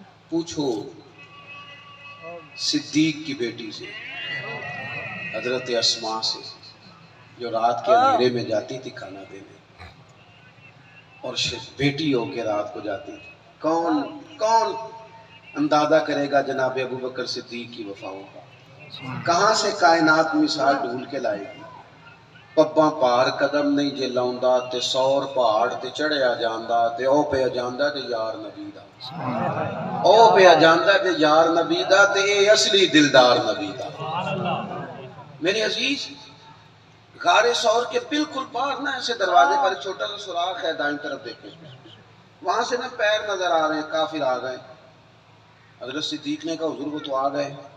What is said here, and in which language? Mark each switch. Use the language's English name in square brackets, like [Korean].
[Urdu] پوچھو صدیق کی بیٹی سے، حضرت اسماء سے، جو رات کے اندھیرے میں جاتی تھی کھانا دینے اور بیٹی ہو کے رات کو جاتی تھی. کون اندازہ کرے گا جناب ابو بکر صدیق کی وفاؤں کا. کہاں سے کائنات مثال ڈھونڈ کے لائے گی. [Punjabi] پباں پار قدم نہیں جے لاؤندا تے 100 پہاڑ تے چڑھیا جاندا تے او پہ جاندا تے یار نبی دا، او پہ جاندا تے یار نبی دا تے اے اصلی دلدار نبی دا. [Urdu] میرے عزیز غار ثور کے بالکل باہر نا ایسے دروازے پر ایک چھوٹا سا سوراخ ہے، دائیں طرف دیکھیں، وہاں سے نا پیر نظر آ رہے ہیں، کافر آ گئے. حضرت صدیق نے کہا حضور وہ تو آ گئے.